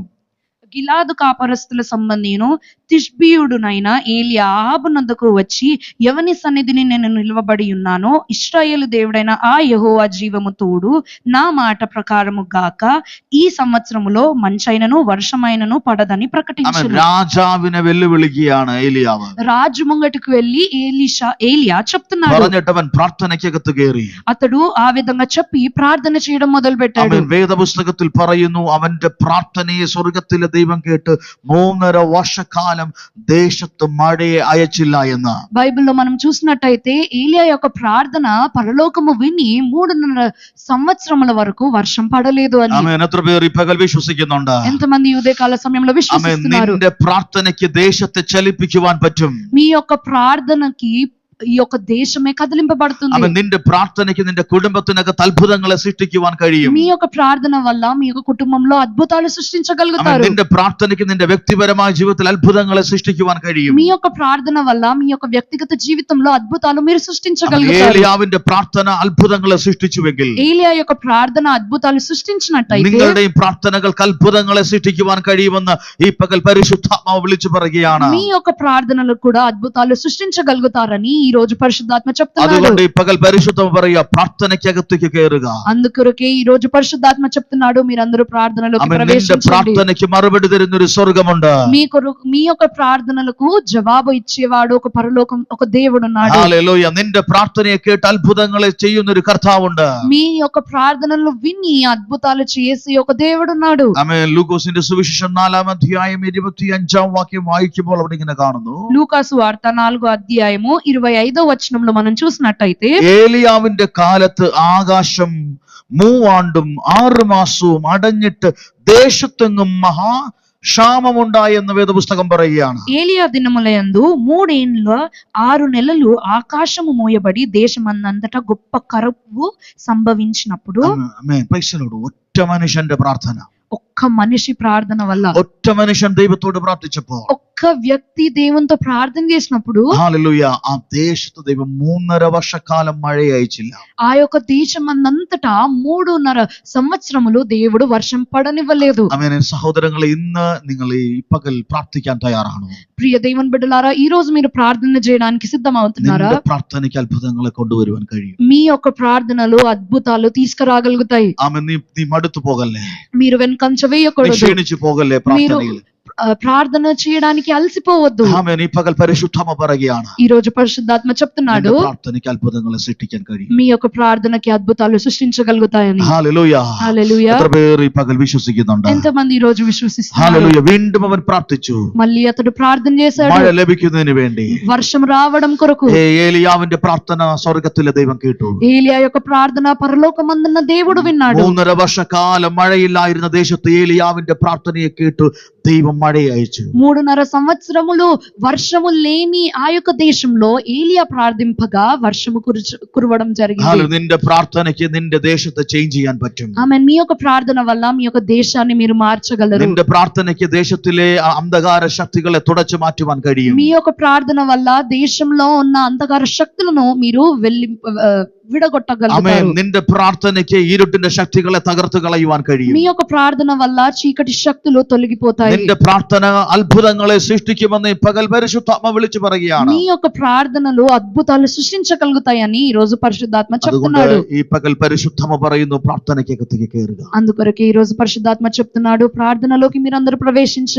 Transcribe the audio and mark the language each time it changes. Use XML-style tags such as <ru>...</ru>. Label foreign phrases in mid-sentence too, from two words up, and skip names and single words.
<te>గిలాదు కాపరస్తుల సంబంధిను తిష్బీయుడునైన ఏలియా ఆహాబునొద్దకు వచ్చి, ఎవని సన్నిధిని నేను నిలవబడి ఉన్నానో ఇశ్రాయేలు దేవుడైన ఆ యెహోవా జీవము తోడు, నా మాట ప్రకారము గాక ఈ సంవత్సరములో మంచైనను వర్షమైనను పడదని ప్రకటించును.</te> <ml>രാജാവിനെ വെല്ലുവിളിക്കുകയാണ് ഏലിയാവ്.</ml> <te>రాజు ముంగటికి వెళ్ళి ఏలియా చెప్తున్నాడు.</te> <ml>പറഞ്ഞിട്ടവൻ പ്രാർത്ഥനയ്ക്കകത്ത് കയറി.</ml> <te>అతడు ఆ విధంగా చెప్పి ప్రార్థన చేయడం మొదలు పెట్టాడు.</te> <ml>അവൻ വേദപുസ്തകത്തിൽ പറയുന്നു, അവന്റെ പ്രാർത്ഥനയെ സ്വർഗത്തിലെ ദൈവം കേട്ട് 3.5 വർഷക്കാലം ദേശത്ത് മഴയെ അയച്ചില്ല എന്ന്.</ml> <te>బైబిల్లో మనం చూసినట్టయితే ఏలియా యొక్క ప్రార్థన పరలోకము విని 3.5 సంవత్సరముల వరకు వర్షం పడలేదు అని.</te> <ml>ആമേൻ. എത്ര പേർ ഈ പകൽ വിശ്വസിക്കുന്നുണ്ട്?</ml> <te>ఎంతమంది ఈ ఉదయకాల సమయంలో</te> <ml>ആമേൻ.</ml> <te>విశ్వసిస్తున్నారు?</te> <ml>നിന്റെ പ്രാർത്ഥനയ്ക്ക് ദേശത്തെ ചലിപ്പിക്കുവാൻ പറ്റും.</ml> <te>మీ యొక్క ప్రార్థనకి ఈ యొక్క దేశమే కదిలింపబడుతుంది.</te> <ml>നിന്റെ പ്രാർത്ഥനയ്ക്ക് നിന്റെ കുടുംബത്തിനകത്ത് അത്ഭുതങ്ങളെ സൃഷ്ടിക്കുവാൻ കഴിയും.</ml> <te>మీ యొక్క ప్రార్థన వల్ల మీ యొక్క కుటుంబంలో అద్భుతాలు సృష్టించగలుగుతారు.</te> <ml>നിന്റെ പ്രാർത്ഥനയ്ക്ക് നിന്റെ വ്യക്തിപരമായ ജീവിതത്തിൽ അത്ഭുതങ്ങളെ സൃഷ്ടിക്കുവാൻ കഴിയും.</ml> <te>మీ యొక్క ప్రార్థన వల్ల మీ యొక్క వ్యక్తిగత జీవితంలో అద్భుతాలు మీరు సృష్టించగలుగుతారు.</te> <ml>ഏലിയാവിന്റെ പ്രാർത്ഥന അത്ഭുതങ്ങളെ സൃഷ്ടിച്ചുവെങ്കിൽ</ml> <te>ఏలియా యొక్క ప్రార్థన అద్భుతాలు సృష్టించినట్టయితే</te> <ml>നിങ്ങളുടെയും പ്രാർത്ഥനകൾക്ക് അത്ഭുതങ്ങളെ സൃഷ്ടിക്കുവാൻ കഴിയുമെന്ന് ഈ പകൽ പരിശുദ്ധാത്മാവ് വിളിച്ചു പറയുകയാണ്.</ml> <te>మీ యొక్క ప్రార్థనలకు కూడా అద్భుతాలు సృష్టించగలుగుతారని ఈ రోజు పరిశుద్ధాత్మ చెప్తున్నాడు.</te> <ml>അതുകൊണ്ട് ഈ പകൽ പരിശുദ്ധം പറയുക, പ്രാർത്ഥനയ്ക്കകത്തേക്ക് കയറുക.</ml> <te>అందుకొరకే ఈ రోజు పరిశుద్ధాత్మ చెప్తున్నాడు, మీరందరూ ప్రార్థనలోకి</te> <ml>നിന്റെ</ml> <te>ప్రవేశించండి.</te> <ml>പ്രാർത്ഥനയ്ക്ക് మరుపడి തരുന്ന ഒരു സ്വർഗമുണ്ട്.</ml> <te>మీ యొక్క ప్రార్థనలకు జవాబు ఇచ్చేవాడు ఒక పరలోకం, ఒక దేవుడు ఉన్నాడు.</te> <ml>ഹല്ലേലൂയ. നിന്റെ പ്രാർത്ഥനയെ കേട്ട് അത്ഭുതങ്ങളെ ചെയ്യുന്ന ഒരു കർത്താവുണ്ട്.</ml> <te>మీ యొక్క ప్రార్థనలు విని అద్భుతాలు చేసే ఒక దేవుడు ఉన్నాడు.</te> <ml>ആമേൻ. ലൂക്കോസിന്റെ സുവിശേഷം 4-ാം അധ്യായം 25-ാം വാക്യം വായിക്കുമ്പോൾ അവിടെ ഇങ്ങനെ കാണുന്നു.</ml> <te>లూకాసు వార్త 4వ అధ్యాయము 25వ వచనంలో మనం చూసినట్టయితే,</te> <ml>ഏലിയാവിന്റെ കാലത്ത് ആകാശം 3 ആണ്ടും 6 മാസവും അടഞ്ഞിട്ട് ദേശത്തെങ്ങും മഹാക്ഷാമമുണ്ടായെന്ന് വേദപുസ്തകം പറയുകയാണ്.</ml> <te>ఏలియా దినములయందు 3 ఏండ్ల 6 నెలలు ఆకాశము మోయబడి దేశమందంతటా గొప్ప కరువు సంభవించినప్పుడు,</te> <ml>ആമേൻ.</ml> <en>Praise the Lord.</en> <ml>ഒറ്റ മനുഷ്യന്റെ പ്രാർത്ഥന,</ml> <te>ఒక్క మనిషి ప్రార్థన వల్ల,</te> <ml>ഒറ്റ മനുഷ്യൻ ദൈവത്തോട് പ്രാർത്ഥിച്ചപ്പോൾ,</ml> <te>ఒక్క వ్యక్తి దేవునితో ప్రార్థన చేసినప్పుడు</te> <ml>ഹല്ലേലൂയ, ആ ദേശത്ത് ദൈവം 3.5 വർഷക്കാലം മഴ അയച്ചില്ല.</ml> <te>ఆ యొక్క దేశమందంతటా 3.5 సంవత్సరములు దేవుడు వర్షం పడనివ్వలేదు.</te> <ml>ആമേൻ. സഹോദരങ്ങളെ, ഇന്ന് നിങ്ങൾ ഈ പകൽ പ്രാർത്ഥിക്കാൻ തയ്യാറാണോ?</ml> <te>ప్రియ దేవుని బిడ్డలారా, ఈ రోజు మీరు ప్రార్థన చేయడానికి సిద్ధమవుతున్నారా?</te> <ml>നിന്റെ പ്രാർത്ഥനയ്ക്ക് അത്ഭുതങ്ങളെ കൊണ്ടുവരുവാൻ കഴിയും.</ml> <te>మీ యొక్క ప్రార్థనలు అద్భుతాలు తీసుకురాగలుగుతాయి.</te> <ml>ആമേൻ. നീ മടുത്തു പോകല്ലേ,</ml> <te>మీరు వెనకంచ</te> <ml>നീ</ml> <te>వేయకూడదు.</te> <ml>ക്ഷീണിച്ചു പോകല്ലേ പ്രാർത്ഥനയിൽ.</ml> <te>ప్రార్థన చేయడానికి అలసిపోవద్దు.</te> <ml>ആമേൻ. ഈ പകൽ പരിശുദ്ധാത്മ പറയുകയാണ്,</ml> <te>ఈ రోజు పరిశుద్ధాత్మ చెప్తున్నాడు,</te> <ml>നിന്റെ പ്രാർത്ഥനയ്ക്ക് അത്ഭുതങ്ങളെ സൃഷ്ടിക്കാൻ കഴിയും.</ml> <te>మీ యొక్క ప్రార్థనకి అద్భుతాలు సృష్టించగలుగుతాయని.</te> <ml>ഹല്ലേലൂയ.</ml> <te>హల్లెలూయా.</te> <ml>എത്ര പേർ ഈ പകൽ വിശ്വസിക്കുന്നുണ്ട്?</ml> <te>ఎంతమంది ఈ రోజు విశ్వసిస్తున్నారు?</te> <ml>ഹല്ലേലൂയ. വീണ്ടും അവൻ പ്രാർത്ഥിച്ചു,</ml> <te>మళ్ళీ అతడు ప్రార్థన చేశాడు,</te> <ml>മഴ ലഭിക്കുന്നതിന് വേണ്ടി.</ml> <te>వర్షం రావడం కొరకు.</te> <ml>ഏലിയാവിന്റെ പ്രാർത്ഥന സ്വർഗത്തിലെ ദൈവം കേട്ടു.</ml> <te>ఏలియా యొక్క ప్రార్థన పరలోకమందున్న దేవుడు విన్నాడు.</te> <ml>3.5 വർഷക്കാലം മഴയില്ലായിരുന്ന ദേശത്ത് ഏലിയാവിന്റെ പ്രാർത്ഥനയെ കേട്ടു ദൈവം മഴ അയച്ചു.</ml> <te>3.5 సంవత్సరములు వర్షము లేని ఆ యొక్క దేశంలో ఏలియా ప్రార్థింపగా వర్షము కురవడం జరిగింది.</te> <ml>നിന്റെ പ്രാർത്ഥനയ്ക്ക് നിന്റെ ദേശത്തെ ചേഞ്ച് ചെയ്യാൻ പറ്റും.</ml> <te>ఆమేన్. మీ యొక్క ప్రార్థన వల్ల మీ యొక్క దేశాన్ని మీరు మార్చగలరు.</te> <ml>നിന്റെ പ്രാർത്ഥനയ്ക്ക് ദേശത്തിലെ അന്ധകാര ശക്തികളെ തുടച്ചു മാറ്റുവാൻ കഴിയും.</ml> <te>మీ యొక్క ప్రార్థన వల్ల దేశంలో ఉన్న అంధకార శక్తులను మీరు విడగొట్టగలుగుతారు.</te> <ml>നിന്റെ പ്രാർത്ഥനയ്ക്ക് ഇരുട്ടിന്റെ ശക്തികളെ തകർത്തു കളയുവാൻ കഴിയും.</ml> <te>మీ యొక్క ప్రార్థన వల్ల చీకటి శక్తులు తొలగిపోతాయి.</te> <ml>നിന്റെ പ്രാർത്ഥന അത്ഭുതങ്ങളെ സൃഷ്ടിക്കുമെന്ന് പകൽ പരിശുദ്ധാത്മ വിളിച്ചു പറയുകയാണ്.</ml> <te>మీ యొక్క ప్రార్థనలు అద్భుతాలు సృష్టించగలుగుతాయని ఈ రోజు పరిశుద్ధాత్మ</te> <ml>അതുകൊണ്ട്</ml> <te>చెప్తున్నాడు.</te> <ml>ഈ പകൽ പരിശുദ്ധാത്മ പറയുന്നു, പ്രാർത്ഥനയ്ക്കകത്തേക്ക് കയറുക.</ml> <te>అందుకొరకే ఈ రోజు పరిశుద్ధాత్మ చెప్తున్నాడు, ప్రార్థనలోకి మీరందరూ ప్రవేశించండి.</te>